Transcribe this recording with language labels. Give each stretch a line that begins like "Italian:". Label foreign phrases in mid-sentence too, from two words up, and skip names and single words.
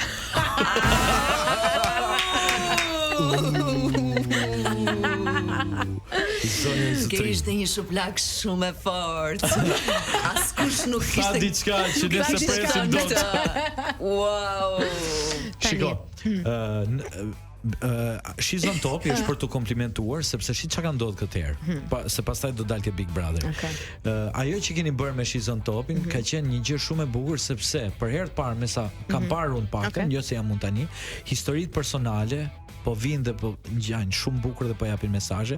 Albanian: Ke ishte një shuplak shumë e fortë. Askush nuk kishte. Ka diçka që ne se presim dot. Wow. Shiko. She's on top është për të komplimentuar sepse çka ka ndodhur këtë herë. Se pastaj do dalë ke Big Brother. Ajo që keni bërë me She's on Topin ka qenë një gjë shumë e bukur sepse për herë të parë me sa kam parë unë paktën, jo se jam unë tani, historitë personale po vinë dhe po ngjajnë shumë bukur dhe po japin mesazhe.